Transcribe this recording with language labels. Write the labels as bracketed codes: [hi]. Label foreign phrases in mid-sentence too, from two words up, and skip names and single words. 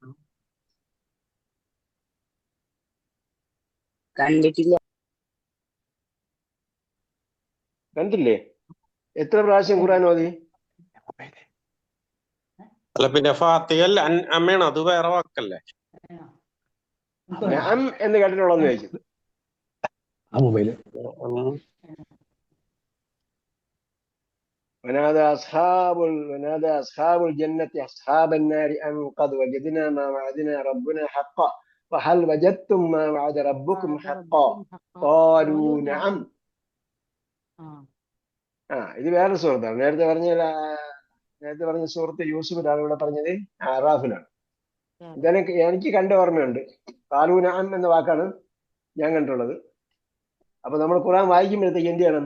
[ml] കണ്ടിട്ടില്ല. കണ്ടില്ലേ? എത്ര പ്രാവശ്യം ഖുർആൻ ഓതി? അല്ല, പിന്നെ ഫാത്തിഹ അമ്മയാണ്, അത് വേറെ വാക്കല്ലേ? നഅം എന്ന് കേട്ടിട്ടുള്ളതെന്ന് ചോദിച്ചത്. [ar] ونادى أصحاب الجنة أصحاب النار أن قد وجدنا ما وعدنا ربنا حقا فهل وجدتم ما وعد ربكم حقا قالوا نعم. [ml] ഇത് വേറെ സൂറത്താണ്. നേരത്തെ പറഞ്ഞ സൂറത്ത് യൂസുഫിലാണ്. ഇവിടെ പറഞ്ഞത് അറാഫിലാണ്. എനിക്ക് കണ്ട ഓർമ്മയുണ്ട്. [ar] قالوا نعم [ml] എന്ന വാക്കാണ് ഞാൻ കണ്ടുള്ളത്. അപ്പൊ നമ്മൾ ഖുർആൻ വായിക്കുമ്പോഴത്തേക്ക് എന്ത് ചെയ്യണം?